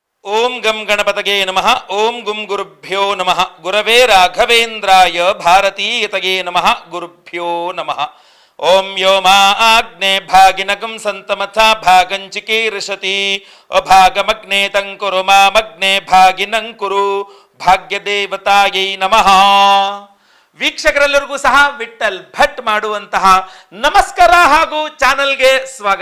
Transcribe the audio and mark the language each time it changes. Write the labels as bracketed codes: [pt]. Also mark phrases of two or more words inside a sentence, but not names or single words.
[sa] ಓಂ ಗಂ ಗಣಪತಗೆ ನಮಃ. ಓಂ ಗುಂ ಗುರುಭ್ಯೋ ನಮಃ. ಗುರವೇ ರಾಘವೇಂದ್ರಾಯ ಭಾರತೀಯತಗೆ ನಮಃ. ಗುರುಭ್ಯೋ ನಮಃ. ಓಂ ಯೋ ಮಾ ಆಗ್ನೇ ಭಾಗಿನಗಂ ಸಂತಮಥ ಭಾಗಂಚಿಕೀರ್ಷತಿ ಅಭಾಗಮಗ್ನೇ ತಂಕುರು ಮಾಮಗ್ನೇ ಭಾಗಿನಂಕುರು ಭಾಗ್ಯದೇವತಾಯೈ ನಮಃ. [kn] ವೀಕ್ಷಕರೆಲ್ಲರಿಗೂ ಸಹ ವಿಠಲ್ ಭಟ್ ಮಾಡುವಂತಹ ನಮಸ್ಕಾರ ಹಾಗೂ ಚಾನಲ್ಗೆ ಸ್ವಾಗತ.